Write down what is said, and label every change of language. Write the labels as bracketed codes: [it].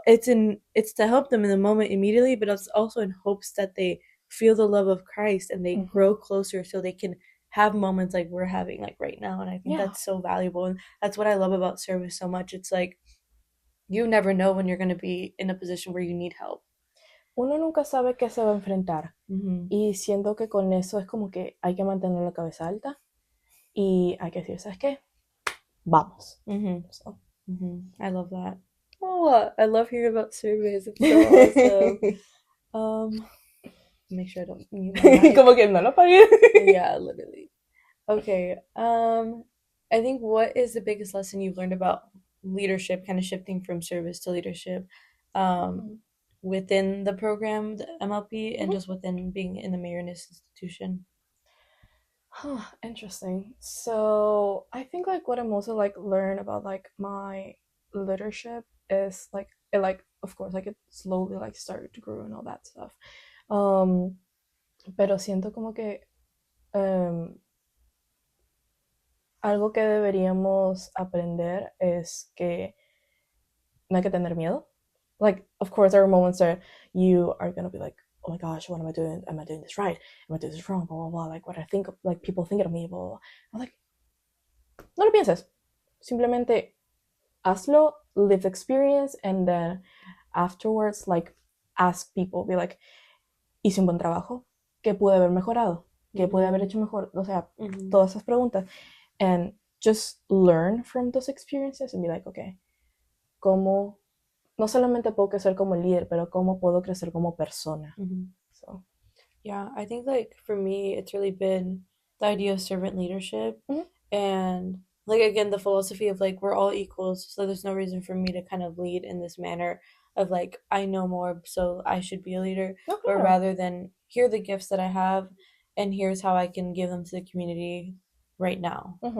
[en] it's to help them in the moment immediately, but it's also in hopes that they feel the love of Christ and they Mhm. grow closer so they can have moments like we're having like right now. And I think Yeah. that's so valuable, and that's what I love about service so much. It's like you never know when you're going to be in a position where you need help. [es] Uno nunca sabe qué se va a enfrentar. Mm-hmm. Y siento que con eso es como que hay que mantener la cabeza alta y hay que decir, ¿sabes qué? Vamos. Mm-hmm. [en] So. Mm-hmm. I love that. Oh, I love hearing about surveys. It's so awesome. Make sure I don't mute my mic. [es] Como que no lo pagué. [en] Yeah, literally. Okay. I think what is the biggest lesson you've learned about leadership, kind of shifting from service to leadership, within the program, the MLP, and just within being in the Marianist institution? Interesting. So I think like what I'm also like learn about like my leadership is like it like of course like it slowly like started to grow and all that stuff. [es] Pero siento como que algo que deberíamos aprender es que no hay que tener miedo. [en] Like, of course, there are moments that you are gonna be like, oh my gosh, what am I doing? Am I doing this right? Am I doing this wrong? Blah, blah, blah. Like, what I think, like, people think of me, blah, blah, blah. I'm like, [es] no lo pienses. Simplemente hazlo, [en] live the experience, and then afterwards, like, ask people, be like, [es] hice un buen trabajo, ¿qué pude haber mejorado? ¿Qué pude haber hecho mejor? O sea, todas esas preguntas. [en] And just learn from those experiences and be like, okay, [es] ¿cómo no solamente puedo crecer como líder, pero cómo puedo crecer como persona? [en] So yeah, I think like for me, it's really been the idea of servant leadership, and like again the philosophy of like we're all equals, so there's no reason for me to kind of lead in this manner of like I know more, so I should be a leader, or rather than here are the gifts that I have, and here's how I can give them to the community right now.